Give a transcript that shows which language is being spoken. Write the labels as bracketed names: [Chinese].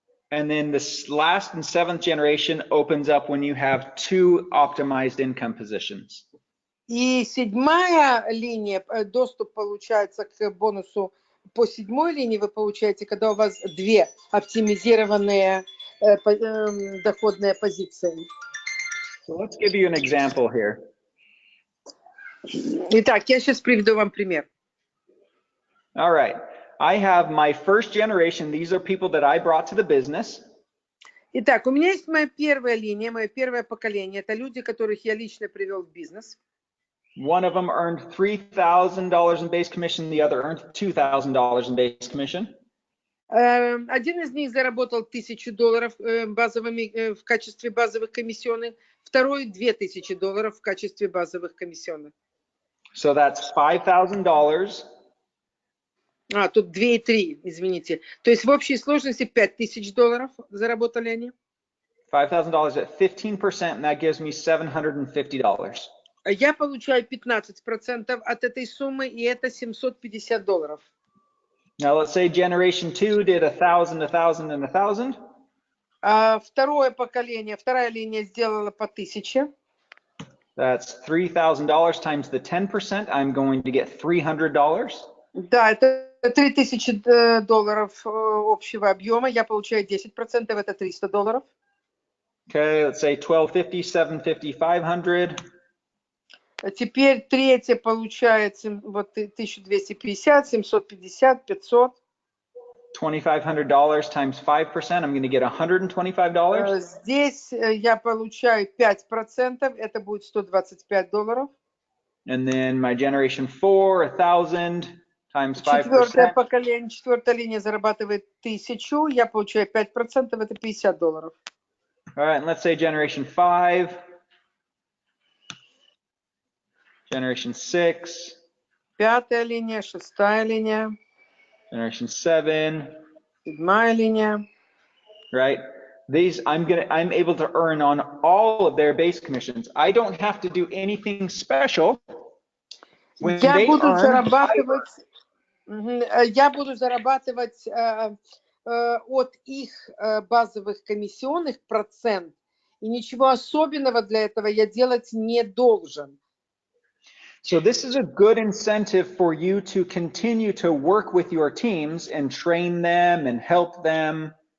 [English] And then the last and seventh generation opens up when you have 2 optimized income positions. [Russian] И седьмая линия, доступ получается к бонусу по седьмой линии вы получаете, когда у вас 2 оптимизированные доходные позиции. [English] So let's give you an example here. [Russian] Итак, я сейчас приведу вам пример. [English] All right. I have my first generation. These are people that I brought to the business. [Russian] Итак, у меня есть моя первая линия, мое первое поколение. Это люди, которых я лично привел в бизнес. [English] One of them earned $3,000 in base commission. The other earned $2,000 in base commission. [Russian] Один из них заработал $1000 базовыми, в качестве базовых комиссионных, второй $2000 в качестве базовых комиссионных. [English] So that's $5,000. [Russian] Тут 2 и 3, извините. То есть в общей сложности $5000 заработали они. [English] $5,000 at 15%, and that gives me $750. [Russian] Я получаю 15% от этой суммы, и это $750. [English] Now let's say generation 2 did 1,000, 1,000, and 1,000. [Russian] Второе поколение, вторая линия сделала по 1000. [English] That's $3,000 times the 10%. I'm going to get $300. [Russian] Да, это $3000 общего объема. Я получаю 10%, это $300. [English] Okay, let's say 1250, 750, 500. [Russian] Теперь третье получается вот 1250, 750, 500. [English] $2,500 times 5%. I'm going to get $125. [Russian] Здесь я получаю 5%, это будет $125. [English] And then my generation 4, 1,000 times 5%. [Russian] Четвертое поколение, четвертая линия зарабатывает 1000, я получаю 5%, это $50. [English] All right, and let's say generation 5, generation 6, [Russian] Пятая линия, шестая линия, [English] generation 7, [Russian] седьмая линия. [English] right? These I'm able to earn on all of their base commissions. I don't have to do anything special. When [Russian] Я [English] they [Russian] буду [English] earn, [Russian] зарабатывать от их базовых комиссионных процент, и ничего особенного для этого я делать не должен. [English] So this is a good incentive for you to continue to work with your teams and train them and help them.